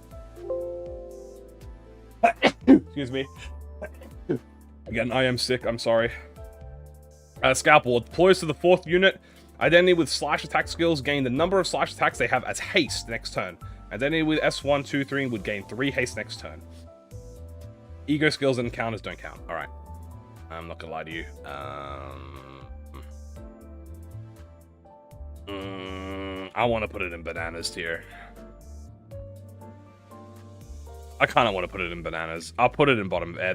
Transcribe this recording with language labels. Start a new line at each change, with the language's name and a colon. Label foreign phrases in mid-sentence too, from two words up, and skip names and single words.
English: Excuse me. Again, I am sick. I'm sorry. Scalpel deploys to the 4th unit. Identity with slash attack skills gain the number of slash attacks they have as haste next turn. Identity with S1, 2, 3 would gain 3 haste next turn. E.G.O skills and counters don't count. Alright. I'm not gonna lie to you. I want to put it in bananas tier. I kind of want to put it in bananas. I'll put it in bottom air.